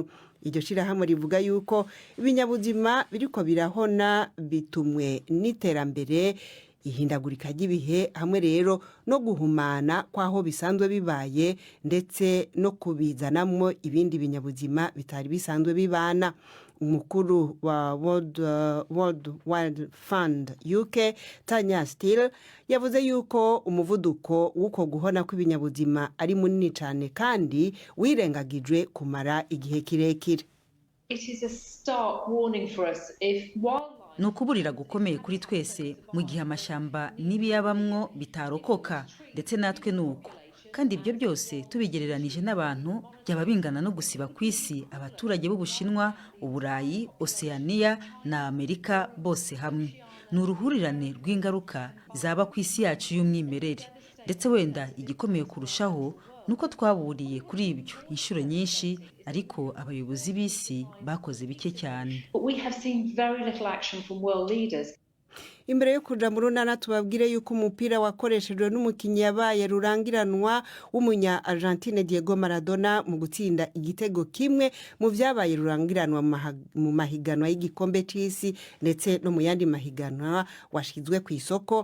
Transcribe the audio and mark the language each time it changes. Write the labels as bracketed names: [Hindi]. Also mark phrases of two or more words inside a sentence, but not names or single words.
[Rundi] Iryo shirahamwe rivuga yuko ibinyabuzima biriko birahona bitumwe n'iterambere, ihindagurika ry'ibihe, hamwe rero no guhumana kwaho bisanzwe bibaye, ndetse no kubizanamwo ibindi binyabuzima bitari bisanzwe bibana. Umukuru wa World Wide Fund UK Tanya Steele yavuze yuko umuvuduko w'uko guhona kw'ibinyabuzima ari munini cyane kandi wirengagijwe kumara igihe kirekire. [English] It is a stark warning for us if [Kinyarwanda] ni ukuburira gukomeye kuri twese mu gihe amashyamba n'ibiyabamwo bitarokoka, ndetse natwe ni uko. Kandi ibyo byose tubigereranije n'abantu byaba bingana no gusiba ku isi abaturage b'Ubushinwa, Uburayi, Oceania na Amerika bose hamwe. Ni uruhurirane rw'ingaruka zaba ku isi yacu y'umwimerere, ndetse wenda igikomeye kurushaho nuko twaburiye kuri ibyo inshuro nyinshi, ariko abayobozi b'isi bakoze bike cyane. [Rundi] Imbere yo kuja mu runana tubabwire yuko umupira wakoreshejwe n'umukinyi yabaye rurangiranwa w'umunya Argentine Diego Maradona mu gutsinda igitego kimwe mu vyabaye rurangiranwa mu mahiganwa y'igikombe c'isi ndetse no mu yandi mahiganwa washizwe ku isoko.